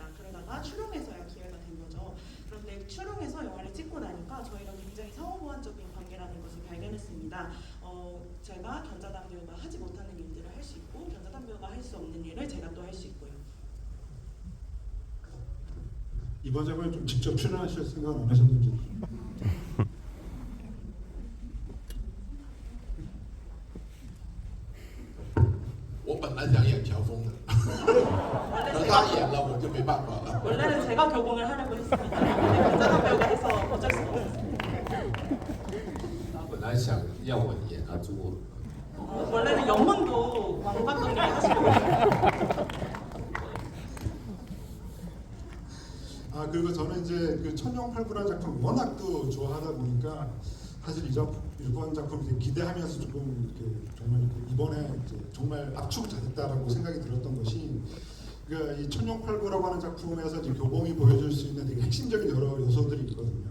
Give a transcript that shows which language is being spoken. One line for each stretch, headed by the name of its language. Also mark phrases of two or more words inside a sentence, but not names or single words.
Korean: 그러다가 추룡에서야 기회가 된 거죠. 그런데 추룡에서 영화를 찍고 나니까 저희랑 굉장히 상호보완적인 관계라는 것을 발견했습니다. 제가 견자단 배우가 하지 못하는 일들을 할 수 있고 견자단 배우가 할 수 없는 일을 제가 또 할 수 있고요. 이번 작품에 좀 직접 출연하실 생각은 안 하셨는지.
Chinese: 我本来想演乔峰的，可是他演了，我就没办法了。
Korean: 원래는 제가 교공을 하려고 했습니다. 근데 견자단 배우가 해서 어쩔 수가 없었어요.
Chinese: 他本来想要我演阿朱，
Korean: 원래는 영문도 왕 감독님이 하시려고 했어요. 그리고 저는 이제 그 천룡팔부라는 작품 워낙 또 좋아하다 보니까 사실 이번 작품 이제 기대하면서 조금 이렇게 정말 이번에 이제 정말 압축 잘했다라고 생각이 들었던 것이, 그러니까 이 천룡팔부라고 하는 작품에서 이제 교봉이 보여줄 수 있는 되게 핵심적인 여러 요소들이 있거든요.